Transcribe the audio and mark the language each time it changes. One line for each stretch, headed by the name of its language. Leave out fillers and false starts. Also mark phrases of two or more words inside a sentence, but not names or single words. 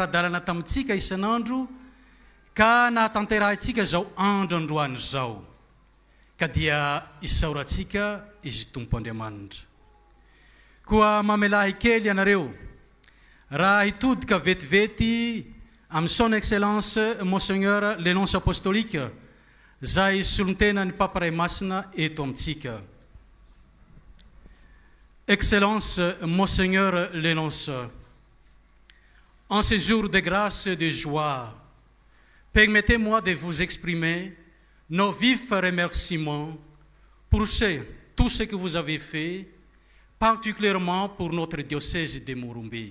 Malagasy: ara-dalana tamintsika isan'andro ka nahatanterahantsika zao andro androany zao ka dia isaorantsika izy tompo andriamanitra koa mamelahy kely ianareo raha hitodika vetivety amin'ny
French: son excellence monseigneur le nonce apostolique
Malagasy: zay solon-tena ny paparay masina eto amintsika
French: excellence monseigneur le nonce en ces jours de grâce et de joie permettez-moi de vous exprimer nos vifs remerciements pour tout ce que vous avez fait, particulièrement pour notre diocèse de Murumbi.